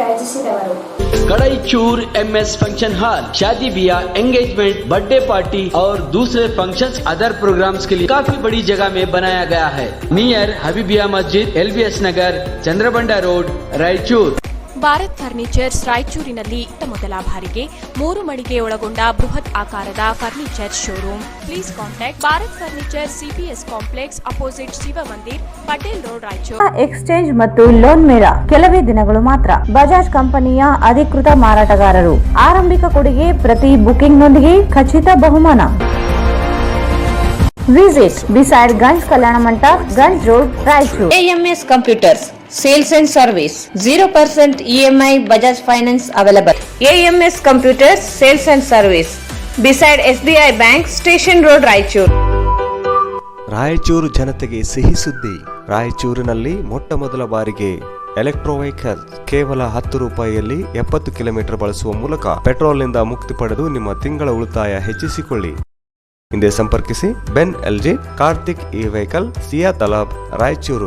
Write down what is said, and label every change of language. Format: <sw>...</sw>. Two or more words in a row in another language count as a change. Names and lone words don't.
<kn>ವಂಚಿಸಿದವರು.</kn> <hi>कड़ाईचूर MS</hi> <en>function hall</en> <hi>शादी ब्याह</hi> <en>engagement birthday party</en> <hi>और दूसरे फंक्शंस</hi> <en>other programs</en> <hi>के लिए काफी बड़ी जगह में बनाया गया है. नियर हबीबिया मस्जिद LBS नगर चंद्रबंडा रोड रायचूर.</hi> <kn>ಭಾರತ್ ಫರ್ನಿಚರ್ಸ್ ರಾಯಚೂರಿನಲ್ಲಿ ಇತ್ತ ಮೊದಲ ಬಾರಿಗೆ 3 ಮಳಿಗೆ ಒಳಗೊಂಡ ಬೃಹತ್ ಆಕಾರದ</kn> <en>furniture showroom. Please contact Bharat Furniture CPS complex opposite Shiv Mandir Patel Road Raichur.</en> <kn>ಎಕ್ಸ್ಚೇಂಜ್ ಮತ್ತು ಲೋನ್ ಮೇಳ ಕೆಲವೇ ದಿನಗಳು ಮಾತ್ರ. ಬಜಾಜ್ ಕಂಪನಿಯ ಅಧಿಕೃತ ಮಾರಾಟಗಾರರು. ಆರಂಭಿಕ ಕೊಡುಗೆ ಪ್ರತಿ ಬುಕಿಂಗ್ನೊಂದಿಗೆ ಖಚಿತ ಬಹುಮಾನ.</kn> <en>Visit beside Ganj Kalyana Mantapa, Ganj Road, Raichur. AMS Computers Sales and Service 0% EMI Bajaj Finance available. AMS Computers Sales and Service beside SBI Bank Station Road Raichur.</en> <kn>ರಾಯಚೂರು ಜನತೆಗೆ ಸಿಹಿ ಸುದ್ದಿ. ರಾಯಚೂರಿನಲ್ಲಿ ಮೊಟ್ಟ ಮೊದಲ ಬಾರಿಗೆ</kn> <en>electro vehicle</en> <kn>ಕೇವಲ 10 ರೂಪಾಯಿಯಲ್ಲಿ 70 ಕಿಲೋಮೀಟರ್ ಬಳಸುವ ಮೂಲಕ ಪೆಟ್ರೋಲ್ನಿಂದ ಮುಕ್ತಿ ಪಡೆದು ನಿಮ್ಮ ತಿಂಗಳ ಉಳಿತಾಯ ಹೆಚ್ಚಿಸಿಕೊಳ್ಳಿ. ಹಿಂದೆ ಸಂಪರ್ಕಿಸಿ ಬೆನ್ LG ಕಾರ್ತಿಕ್ ಈ ವೆಹಿಕಲ್ ಸಿಯಾ ತಲಾಬ್ ರಾಯಚೂರು.</kn>